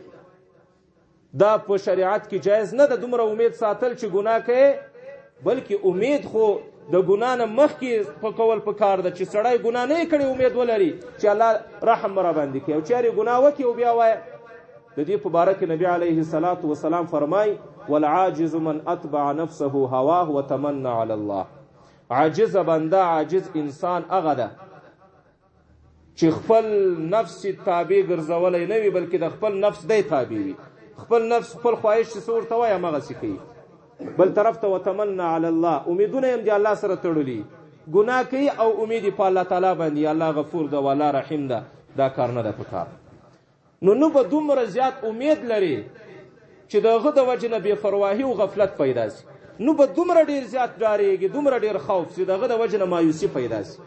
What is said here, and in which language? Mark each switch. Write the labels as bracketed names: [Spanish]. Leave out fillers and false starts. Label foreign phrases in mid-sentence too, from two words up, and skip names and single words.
[Pashto] دا په شریعت کې جایز نه ده دومره امید ساتل چې ګناه کوې، بلکې امید خو د ګناه نه مخکې په کول پکار ده چې سړی ګناه نه کړي امید ولري چې الله رحم را باندې کوي، او چارې ګناه وکړي او بیا وایي. د دې په باره کې نبي علیه الصلاة والسلام فرمایي [Arabic] والعاجز من اتبع نفسه هواه وتمنى على الله. [Pashto] عاجز بنده، عاجز انسان هغه ده چې خپل نفس تابع ګرځولی نه وي، بلکې د خپل نفس دی تابع وي، خپل نفس خپل خواهش چې څه ورته وایي همغسې کوي. بل طرف ته [Arabic] وتمنى على الله، [Pashto] امیدونه یې هم د الله سره تړلي، ګناه کوي او امید په الله تعالی باندې، الله غفور ده والله رحیم ده. دا کار نه ده په کار. نو به دومره زیات امید لري چې د هغه د وجې نه بې پرواهي او غفلت پیدا شي، نو به دومره ډېر زیات ډارېږي، دومره ډېر خوف چې د هغه د وجې نه مایوسي پیدا شي.